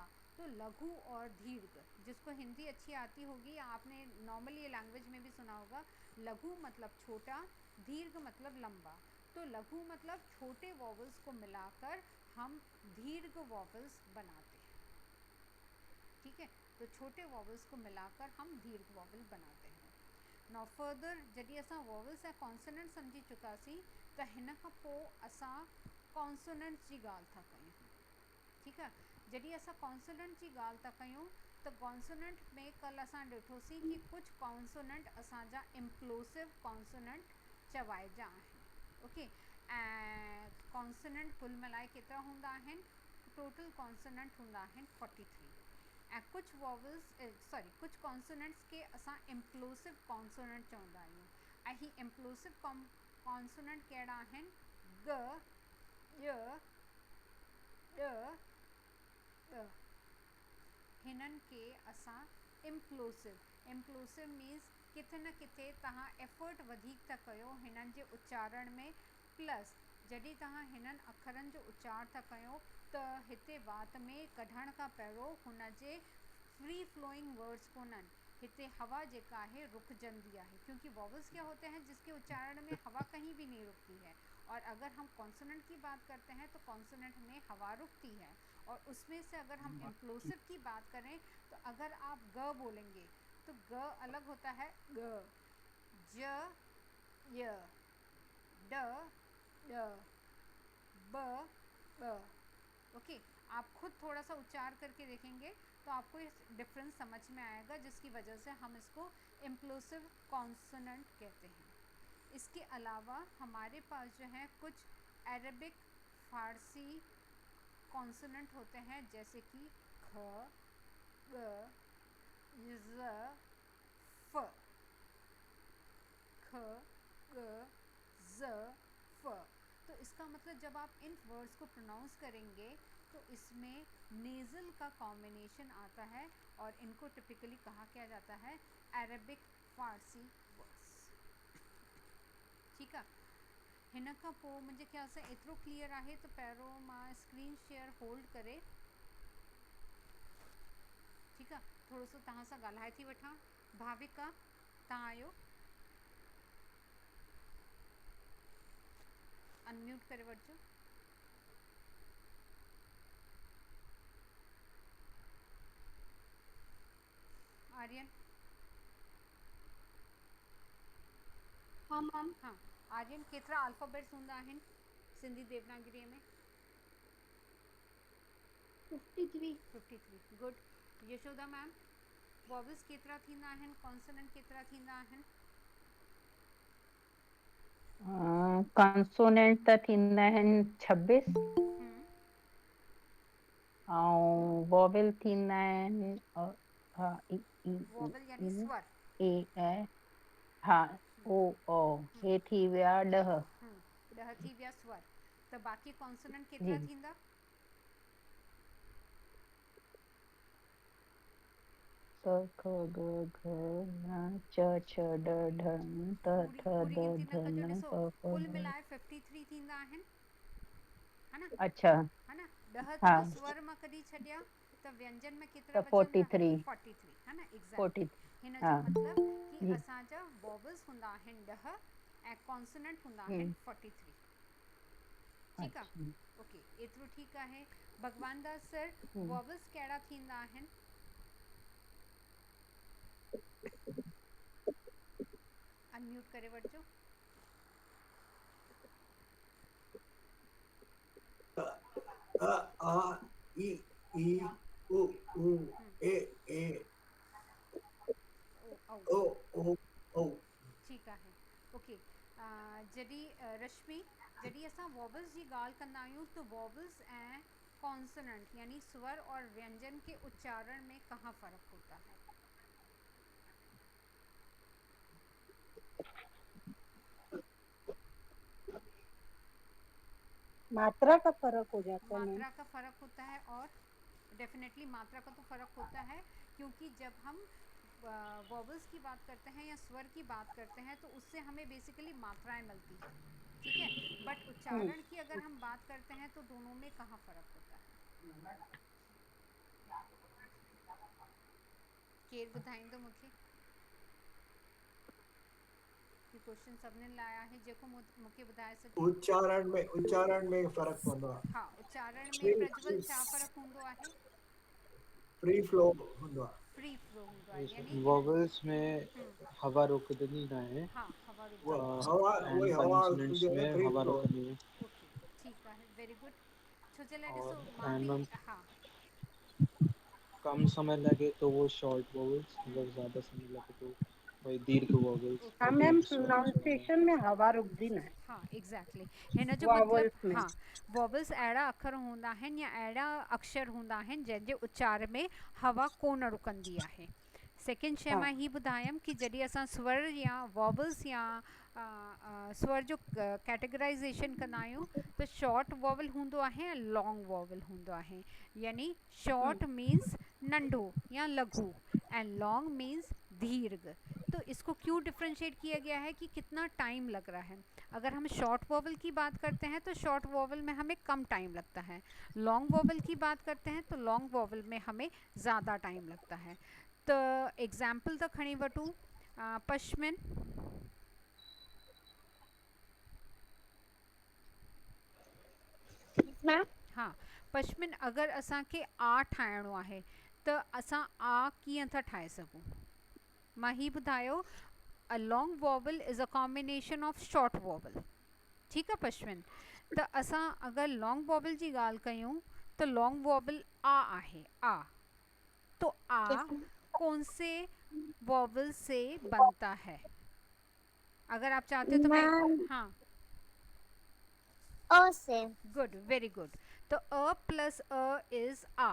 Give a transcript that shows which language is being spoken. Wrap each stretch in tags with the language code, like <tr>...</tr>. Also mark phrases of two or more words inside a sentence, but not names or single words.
<hi>तो लघु और दीर्घ, जिसको हिंदी अच्छी आती होगी, आपने नॉर्मली ये लैंग्वेज में भी सुना होगा, लघु मतलब छोटा, दीर्घ मतलब लंबा। तो लघु मतलब छोटे वॉवल्स को मिलाकर हम दीर्घ वॉवल्स बनाते हैं। ठीक है, तो छोटे वॉवल्स को मिलाकर हम दीर्घ वॉवल बनाते हैं।</hi> <en>now further</en> <sd>जॾहिं असां वॉवल्स ऐं कॉन्सोनेंट सम्झी चुकासीं त हिन खां पोइ असां कॉन्सोनेंट्स जी ॻाल्हि था कयूं। ठीकु आहे, जॾहिं असां कॉन्सोनेंट जी ॻाल्हि था कयूं त कॉन्सोनेंट में कल्ह असां ॾिठोसीं कि कुझु कॉन्सोनेंट असांजा</sd> <en>implosive consonant</en> <sd>चवाइजा आहिनि। ओके, ऐं कॉन्सोनेंट कुल मिलाए केतिरा हूंदा आहिनि,</sd> <en>total consonant</en> <sd>हूंदा आहिनि 43। ऐं कुझु वॉवल्स कुझु कॉन्सोनेंट्स खे असां</sd> <en>implosive consonant</en> <sd>चवंदा आहियूं। ऐं ही</sd> <en>implosive consonant</en> <sd>कहिड़ा आहिनि, ग, ॼ, ॾ, ॾ। हिननि खे असां</sd> <en>implosive means</en> <sd>किथे न किथे तव्हां एफर्ट वधीक था कयो हिननि जे उच्चारण में, प्लस जॾहिं तव्हां हिननि अखरनि जो उच्चार था कयो त हिते वात में कढण खां पहिरियों हुन जे</sd> <en>free flowing words</en> <sd>कोन्हनि, हिते हवा जेका है रुकजंदी है,</sd> <hi>क्योंकि वॉवल्स क्या होते हैं जिसके उच्चारण में हवा कहीं भी नहीं रुकती है। और अगर हम कॉन्सोनेंट की बात करते हैं तो कॉन्सोनेंट में हवा रुकती है। और उसमें से अगर हम इम्प्लोसिव की बात करें तो अगर आप ग बोलेंगे तो ग अलग होता है, ग, ज, य, ड, ड, ब, ब। ओके, आप खुद थोड़ा सा उच्चार करके देखेंगे तो आपको इस डिफरेंस समझ में आएगा, जिसकी वजह से हम इसको</hi> <en>implosive consonant</en> <hi>कहते हैं। इसके अलावा हमारे पास जो है कुछ अरेबिक फारसी कॉन्सोनेंट होते हैं, जैसे कि ख, ग, ज़, फ, ख, ग, ज़, फ। तो इसका मतलब जब आप इन वर्ड्स को प्रोनाउंस करेंगे तो इसमें नेज़ल का कॉम्बिनेशन आता है और इनको टिपिकली कहा क्या जाता है, अरेबिक फारसी वर्ड्स।</hi> <sd>ठीकु आहे, हिन खां पोइ मुंहिंजे ख़्याल सां एतिरो क्लियर आहे, त पहिरियों मां</sd> <en>screen share hold</en> <sd>करे, ठीकु आहे, थोरो सो तव्हां सां ॻाल्हाए थी वठां। भाविका तव्हां आयो, अनम्यूट करे वठिजो। आर्यन,</sd> <hi>हाँ मैम। हाँ आर्यन,</hi> <sd>केतिरा अल्फ़ाबेट्स हूंदा आहिनि सिंधी देवनागरीअ में? 53। 53, गुड। यशोदा मैम, वॉवल्स केतिरा थींदा आहिनि, कॉन्सोनेंट केतिरा थींदा आहिनि? कॉन्सोनेंट त थींदा आहिनि 26, हम्म, ऐं वॉवेल थींदा आहिनि हा ई ई वॉवल यानी ई स्वर। ए ऐ हा ओ ओ हे थी विया 10 ॾह थी विया स्वर। त बाक़ी कॉन्सोनेंट जी केतिरा थींदा? स ख ग घ ङ च छ ड ढ ण त पूरी थ पूरी द गिनती न ध कजो, न ॾिसो प फ कुल ब मिलाए 53 थींदा आहिनि,</sd> <hi>है न? अच्छा है न? 10</hi> <sd>हा जो स्वर मां कढी छॾिया त व्यंजन में केतिरा त बचंदा? 43</sd> <hi>43, है न? एग्ज़ैक्टली। 43</hi> <sd>हिन हा जो मतिलबु कि जी असांजा वॉवल्स हूंदा आहिनि 10 ऐं कॉन्सोनेंट हूंदा आहिनि हम्म 43। ठीकु</sd> <hi>अच्छा</hi> <sd>आहे? ओके, एतिरो ठीकु आहे। भगवान दास सर, हम्म वॉवल्स कहिड़ा थींदा आहिनि? अनम्यूट करे वठिजो। अ आ इ ई उ ऊ ए ओ औ ओ ओ ओ ठीकु आहे। ओके, जॾहिं रश्मि, जॾहिं असां वॉवल्स जी ॻाल्हि कंदा आहियूं त वॉवल्स ऐं कॉन्सोनेंट यानी</sd> <hi>स्वर और व्यंजन के उच्चारण में कहाँ फ़र्क होता है? मात्रा का फर्क हो जाता है मैम। मात्रा का फ़र्क होता है, और डेफिनेटली मात्रा का तो फ़र्क होता है, क्योंकि जब हम वॉवल्स की बात करते हैं या स्वर की बात करते हैं तो उससे हमें बेसिकली मात्राएं मिलती हैं, ठीक है? बट उच्चारण की अगर हम बात करते हैं तो दोनों में कहाँ फ़र्क होता है?</hi> <sd>केर ॿुधाईंदो मूंखे? कि क्वेश्चन सभिनीनि लाइ आहे, जेको मूंखे ॿुधाए सघे। उच्चारण में फर्क पवंदो आहे। हा, उच्चारण में फ्री प्रज्वल छा फ़र्क़ु हूंदो आहे?</sd> <en>free flow</en> <sd>हूंदो आहे।</sd> <en>free flow</en> <sd>हूंदो आहे, यानी हिननि वॉवल्स में हवा रोकदनी न आहे, हा हवा उहा रुकंदी हवा</sd> <en>and consonants</en> <sd>हूंदी आहे, में फ्री हवा फ्लो।</sd> <hi>रोकनी है।</hi> <sd>आहे। ओके, ठीकु आहे,</sd> <en>very good.</en> <sd>छो जे लाइ ॾिसो,</sd> <hi>और</hi> <sd>मां एंड बि मैम हा</sd> <hi>कम समय लगे तो वो शॉर्ट वॉवल्स, अगर ज़्यादा समय लगे तो वही दीर्घ वॉवल्स, हाँ</hi> <sd>जो</sd> <hi>ओके, मैम, दीर्घ स्वर होता है।</hi> <sd>प्रोनाउंसिएशन में हवा रुकदी न आहे हाँ एग्जैक्टली हिन जो वॉवल्स मतिलबु में। हाँ वॉवल्स अहिड़ा अखर हूंदा आहिनि या अहिड़ा अक्षर हूंदा आहिनि जंहिंजे उच्चार में हवा कोन रुकंदी आहे। सेकेंड शइ हाँ मां ही ॿुधायमि कि जॾहिं असां स्वर या वॉवल्स या स्वर जो कैटेगराइज़ेशन कंदा आहियूं त</sd> <en>short vowel</en> <sd>हूंदो आहे ऐं</sd> <en>long vowel</en> <sd>हूंदो आहे। यानी</sd> <en>short means</en> <sd>नंढो या लघु</sd> <en>and long means</en> <sd>दीर्घ।</sd> <hi>तो इसको क्यों डिफ्रेंशिएट किया गया है कि कितना टाइम लग रहा है। अगर हम</hi> <en>short vowel</en> <hi>की बात करते हैं तो</hi> <en>short vowel</en> <hi>में हमें कम टाइम लगता है,</hi> <en>long vowel</en> <hi>की बात करते हैं तो</hi> <en>long vowel</en> <hi>में हमें ज़्यादा टाइम लगता है।</hi> <sd>तो एग्जाम्पल त खणी वठूं, पश्मिन, मैम हाँ पश्मिन अगर असांखे आ ठाहिणो आहे त असां आ कीअं था ठाहे सघूं। मां ही ॿुधायो,</sd> <en>a long vowel is a combination of short vowel.</en> <sd>ठीकु आहे पश्मिन, त असां अगरि</sd> <en>long vowel</en> <sd>जी ॻाल्हि कयूं त</sd> <en>long vowel</en> <sd>आ आहे, आ।</sd> <hi>तो आ कौन से वॉवल से बनता है? अगर आप चाहते हो तो मैं मैम हाँ अ से।</hi> <en>good, very good.</en> <hi>तो</hi> <en>अ plus अ is आ।</en>